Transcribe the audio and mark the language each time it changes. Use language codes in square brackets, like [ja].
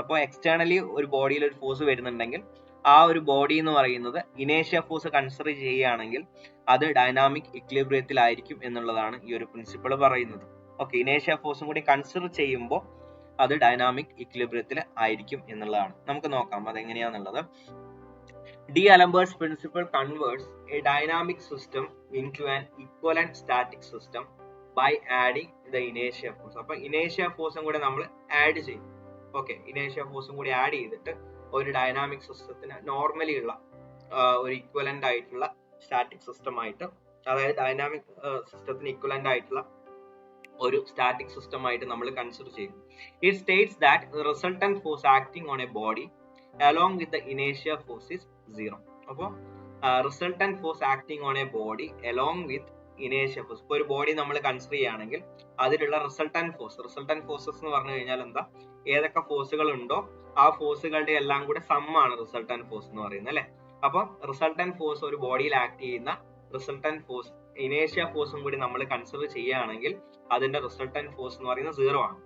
[ml] അപ്പോൾ എക്സ്റ്റേണലി ഒരു ബോഡിയിൽ ഒരു ഫോഴ്സ് വരുന്നുണ്ടെങ്കിൽ ആ ഒരു ബോഡി എന്ന് പറയുന്നത് ഇനേഷ്യ ഫോഴ്സ് കൺസിഡർ ചെയ്യുകയാണെങ്കിൽ അത് ഡൈനാമിക് ഇക്വിലിബ്രിയത്തിലായിരിക്കും എന്നുള്ളതാണ് ഈ ഒരു പ്രിൻസിപ്പിൾ പറയുന്നത്. ഓക്കെ, ഇനേഷ്യ ഫോഴ്സും കൂടി കൺസിഡർ ചെയ്യുമ്പോൾ അത് ഡൈനാമിക് ഇക്വിലിബ്രിയത്തിൽ ആയിരിക്കും എന്നുള്ളതാണ്. നമുക്ക് നോക്കാം അതെങ്ങനെയാന്നുള്ളത്. [en] D'Alembert's principle converts a dynamic system into an equivalent static system by adding the inertia force. [ml] അപ്പോൾ inertia force കൂടെ നമ്മൾ ആഡ് ചെയ്യും. ഓക്കെ, inertia force കൂടി ആഡ് ചെയ്തിട്ട് ഒരു ഡൈനാമിക് സിസ്റ്റത്തിന് നോർമലി ഉള്ള ഒരു ഇക്വലന്റ് ആയിട്ടുള്ള സ്റ്റാറ്റിക് സിസ്റ്റം ആയിട്ട്, അതായത് ഡൈനാമിക് സിസ്റ്റത്തിന് ഇക്വലന്റ് ആയിട്ടുള്ള ഒരു സ്റ്റാറ്റിക് സിസ്റ്റം ആയിട്ട് നമ്മൾ കൺസിഡർ ചെയ്യും. [en] It states that the resultant force acting on a body along with the inertia force is 0. [ml] അപ്പോൾ [en] resultant force acting on a body along with inertia force, [ml] ഇപ്പോൾ ഒരു body നമ്മൾ consider ചെയ്യുകയാണെങ്കിൽ അതിലുള്ള resultant forces എന്ന് പറഞ്ഞു കഴിഞ്ഞാൽ എന്താ, ഏതൊക്കെ ഫോഴ്സുകൾ ഉണ്ടോ ആ ഫോഴ്സുകളുടെ എല്ലാം കൂടെ സമ്മാണ് റിസൾട്ടന്റ് ഫോഴ്സ് എന്ന് പറയുന്നത് അല്ലെ. അപ്പൊ റിസൾട്ടന്റ് ഫോഴ്സ് ഒരു ബോഡിയിൽ ആക്ട് ചെയ്യുന്ന റിസൾട്ടന്റ് ഫോഴ്സ് ഇനേഷ്യ ഫോഴ്സും കൂടി നമ്മൾ കൺസിഡർ ചെയ്യുകയാണെങ്കിൽ അതിന്റെ റിസൾട്ടന്റ് ഫോഴ്സ് എന്ന് പറയുന്നത് 0 ആണ്.